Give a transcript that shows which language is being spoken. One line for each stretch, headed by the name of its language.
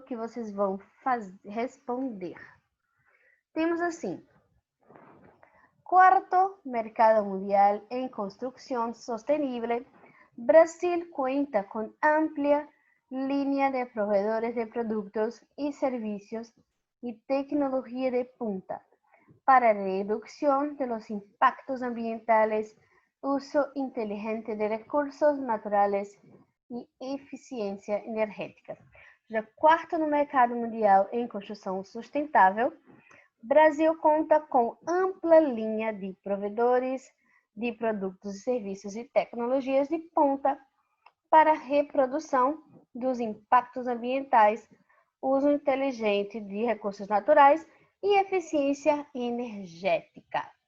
Portuguese: Que vocês vão responder.
Spanish: Temos assim: Cuarto mercado mundial en construcción sostenible, Brasil cuenta con amplia línea de proveedores de productos y servicios y tecnología de punta para reducción de los impactos ambientales, uso inteligente de recursos naturales
Portuguese: e eficiência energética. Já quarto no mercado mundial em construção sustentável, Brasil conta com ampla linha de provedores de produtos e serviços e tecnologias de ponta para a reprodução dos impactos ambientais, uso inteligente de recursos naturais e eficiência energética.